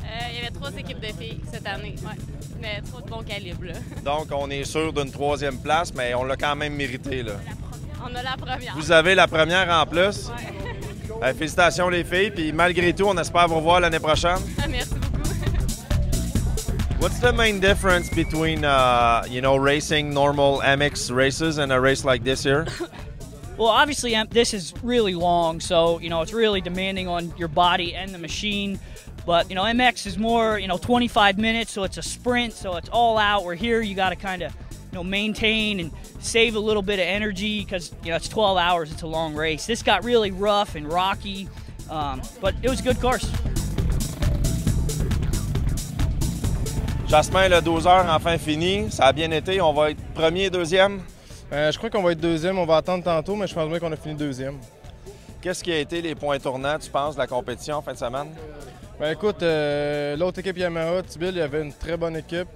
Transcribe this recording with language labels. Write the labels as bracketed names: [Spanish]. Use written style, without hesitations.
[French] Il y avait 3 équipes de filles cette année. Ouais. mais trop de bon calibre. Là. Donc, on est sûr d'une 3e place, mais on l'a quand même mérité, là. On a la première. Vous avez la première en plus. Ouais. Félicitations, les filles. Puis malgré tout, on espère vous revoir l'année prochaine. Merci beaucoup. [English] What's the main difference between, racing normal MX races and a race like this here? Well, obviously, this is really long, so, it's really demanding on your body and the machine. But, MX is more, 25 minutes, so it's a sprint, so it's all out. Where here, you got to kind of, maintain and save a little bit of energy because, it's 12 hours, it's a long race. This got really rough and rocky, but it was a good course. [French] Jasmin, le 12 heures enfin fini. Ça a bien été. On va être premier, deuxième? Je crois qu'on va être deuxième. On va attendre tantôt, mais je pense bien qu'on a fini deuxième. Qu'est-ce qui a été les points tournants, tu penses, de la compétition en fin de semaine? Ben écoute, l'autre équipe Yamaha, Tibil, il y avait une très bonne équipe.